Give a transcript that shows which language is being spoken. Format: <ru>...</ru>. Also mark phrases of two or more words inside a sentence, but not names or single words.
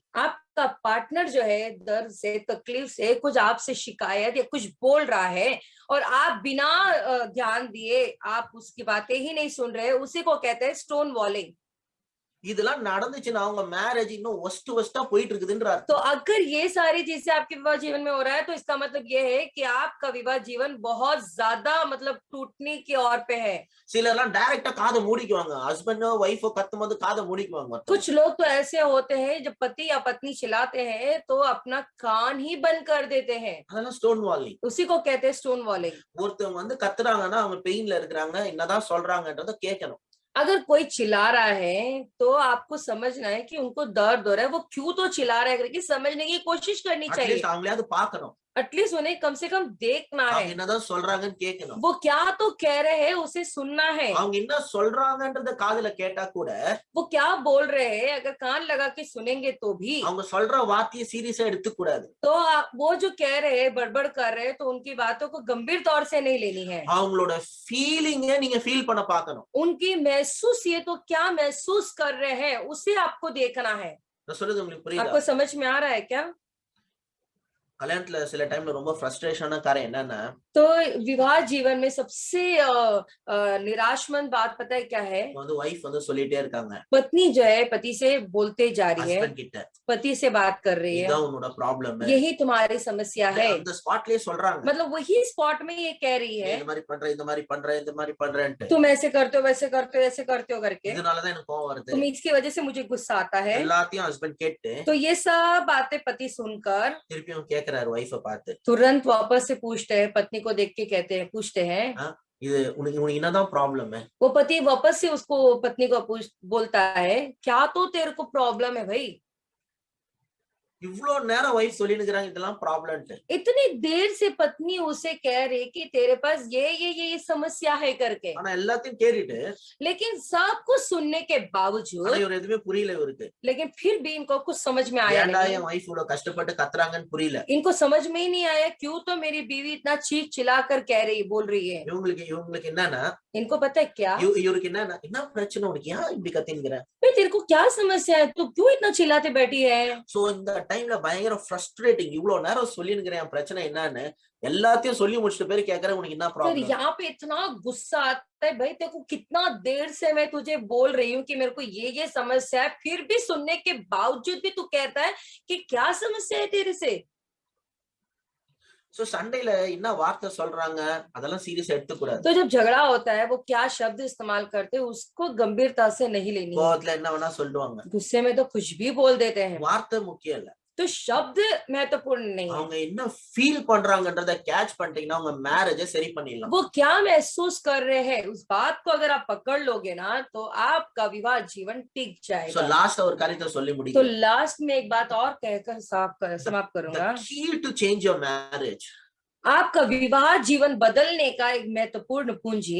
<hi>आपका पार्टनर जो है दर्द से, तकलीफ से कुछ आपसे शिकायत या कुछ बोल रहा है और आप बिना ध्यान दिए आप उसकी बातें ही नहीं सुन रहे, उसी को कहते हैं</hi> <en>stone walling.</en> <ta>இதெல்லாம் நடந்துச்சுன்னா அவங்க மேரேஜ் இன்னும் ஒஸ்டா போயிட்டு இருக்குதுன்ற</ta> <hi>तो</hi> <ta>அர்த்தம்.</ta> <hi>अगर ये सारी चीजें आपके विवाह जीवन में हो रहा है, तो इसका मतलब ये है कि आपका विवाह जीवन बहुत ज्यादा मतलब टूटने की ओर पे है।</hi> <ta>சிலர்லாம் டைரக்டா காதை மூடிக்குவாங்க, ஹஸ்பண்டோ ஒய்ஃபோ கத்தும்போது காதை மூடிக்குவாங்க.</ta> <hi>कुछ लोग तो ऐसे होते हैं, जब पति या पत्नी चिल्लाते हैं तो अपना कान ही बंद कर देते हैं,</hi> <ta>அதெல்லாம்</ta> <en>stone walling.</en> <hi>उसी को कहते हैं</hi> <en>stone walling.</en> <ta>ஒருத்தவங்க வந்து கத்துறாங்கன்னா அவங்க பெயின்ல இருக்கிறாங்க, என்னதான் சொல்றாங்கன்றத கேட்கணும்.</ta> <hi>अगर कोई चिल्ला रहा है तो आपको समझना है कि उनको दर्द हो रहा है, वो क्यों तो चिल्ला रहा है करके समझने की कोशिश करनी चाहिए।</hi> <ta>அட்லீஸ்ட் அவங்களையாவது பார்க்கணும்,</ta> <hi>एटलीस्ट उन्हें कम से कम देखना</hi> <ta>அவங்க</ta> <hi>है,</hi> <ta>என்னதான் சொல்றாங்கன்னு கேட்கணும்.</ta> <hi>वो क्या तो कह रहे हैं उसे सुनना है,</hi> <ta>அவங்க என்ன சொல்றாங்கன்றத காதுல கேட்டா கூட</ta> <hi>वो क्या बोल रहे हैं अगर कान लगा के सुनेंगे तो भी,</hi> <ta>அவங்க சொல்ற வார்த்தையை சீரியஸா எடுத்துக்க கூடாது.</ta> <hi>तो वो जो कह रहे हैं बड़बड़ कर रहे हैं तो उनकी बातों को गंभीर तौर से नहीं लेनी है।</hi> <ta>அவங்களோட ஃபீலிங்க நீங்க ஃபீல் பண்ண பார்க்கணும்.</ta> <hi>उनकी महसूस, ये तो क्या महसूस कर रहे हैं उसे आपको देखना है।</hi> <ta>நான் சொல்றது உங்களுக்கு புரியுதா?</ta> <hi>आपको समझ में आ रहा है क्या?</hi> <ta>கல்யாணத்துல சில டைம்ல ரொம்ப ஃப்ரஸ்ட்ரேஷனான காரியம் என்னன்னா,</ta> <hi>तो विवाह जीवन में सबसे निराशमंद बात पता है क्या है?</hi> <ta>வந்து வைஃப் வந்து சொல்லிட்டே இருக்காங்க</ta> <hi>पत्नी जो है पति से बोलते जा रही है,</hi> <ta>ஹஸ்பண்ட் கிட்ட,</ta> <hi>पति से बात कर रही है,</hi> <ta>இதுதான் உன்னோட ப்ராப்ளம்.</ta> <hi>यही तुम्हारी समस्या है।</hi> <ta>அந்த ஸ்பாட்லயே சொல்றாங்க,</ta> <hi>मतलब वही स्पॉट में ये कह रही</hi> <ta>நீ</ta> <hi>है,</hi> <ta>இந்த மாதிரி பண்ற, இந்த மாதிரி பண்ற, இந்த மாதிரி பண்றேன்ட்டு.</ta> <hi>तुम ऐसे करते हो, वैसे करते हो, ऐसे करते हो करके</hi> <ta>இதனாலதான் எனக்கு கோவம் வருது.</ta> <hi>तुम इसकी वजह से मुझे गुस्सा आता है।</hi> <ta>எல்லாத்தையும் ஹஸ்பண்ட் கேட்டு</ta> <hi>तो ये सब बातें पति सुनकर</hi> <ta>திருப்பியும் கேக்குறாரு வைஃப பார்த்து,</ta> <hi>तुरंत वापस से पूछते हैं, पत्नी को देख के कहते हैं, पूछते हैं,</hi> <ta>இது உனக்கு உனக்கு என்னதான் ப்ராப்ளம்?</ta> <hi>वो पति वापस से उसको पत्नी को बोलता है, क्या तो तेरे को प्रॉब्लम है भाई?</hi> <ta>இவ்வளவு நேரம் வைஃப் சொல்லிட்டு இருக்காங்க இதெல்லாம் ப்ராப்ளம்ட்டு.</ta> <hi>इतनी देर से पत्नी उसे कह रही कि तेरे पास ये समस्या है करके,</hi> <ta>ஆனா எல்லாத்தையும் கேட்டுட்டு</ta> <hi>लेकिन सब कुछ सुनने के</hi> <ta>ஆனா</ta> <hi>बावजूद,</hi> <ta>இவர் எதுவுமே புரியல இவருக்கு.</ta> <hi>लेकिन फिर भी इनको कुछ समझ में आया</hi> <ta>ஏன்டா</ta> <hi>नहीं।</hi> <ta>என் வைஃப் இவ்வளவு கஷ்டப்பட்டு கத்துறாங்கன்னு புரியல.</ta> <hi>इनको समझ में ही नहीं आया क्यों तो मेरी बीवी इतना चीख चिल्ला कर कह रही बोल रही है।</hi> <ta>இவங்களுக்கு என்னன்னா,</ta> <hi>इनको पता है क्या,</hi> <ta>இவருக்கு என்னன்னா, என்ன பிரச்சனை உனக்கு, ஏன் இப்படி கத்தின்கிற?</ta> <hi>भाई तेरे को क्या समस्या है, तू क्यों इतना चिल्लाते बैठी है?</hi> <ta>சோ இந்த டைம்ல பயங்கர ஃப்ரஸ்ட்ரேட்டிங். இவ்வளவு நேரம் சொல்லினுக்கிறேன் என் பிரச்சனை என்னன்னு, எல்லாத்தையும் சொல்லி முடிச்சிட்டு பேரு கேக்குறேன் உனக்கு என்ன</ta> <hi>फिर</hi> <ta>ப்ராப்ளம்?</ta> <hi>यहाँ पे इतना गुस्सा आता है, भाई तेरे को कितना देर से मैं तुझे बोल रही हूँ कि मेरे को ये समस्या है, फिर भी सुनने के बावजूद भी तू कहता है कि क्या समस्या है तेरे से।</hi> <ta>சோ சண்டையில என்ன வார்த்தை சொல்றாங்க அதெல்லாம் சீரியஸா எடுத்துக்கூடாது.</ta> <hi>तो जब झगड़ा होता है वो क्या शब्द इस्तेमाल करते हैं उसको गंभीरता से नहीं लेनी है।</hi> <ta>கோவத்துல என்ன வேணா சொல்லுவாங்க.</ta> <hi>गुस्से में तो कुछ भी बोल देते हैं,</hi> <ta>வார்த்தை முக்கியம் இல்ல,</ta> <hi>तो शब्द महत्वपूर्ण नहीं है।</hi> <ta>அவங்க என்ன ஃபீல் பண்றாங்கன்றத கேட்ச் பண்ணிட்டீங்கன்னா உங்க மேரேஜை சரி பண்ணிடலாம்.</ta> <hi>वो क्या महसूस कर रहे हैं उस बात को अगर आप पकड़ लोगे ना तो आपका विवाह जीवन टिक</hi> <ta>சோ</ta> <hi>जाएगा।</hi> <ta>லாஸ்ட் ஒரு காரியத்தை சொல்லி</ta> <hi>तो</hi> <ta>முடிக்கிறேன்.</ta> <hi>लास्ट में एक बात और कहकर समाप्त</hi> <en>The</en> <hi>करूंगा।</hi> <en>key to change your marriage,</en> <hi>आपका विवाह जीवन बदलने का एक महत्वपूर्ण पूंजी</hi>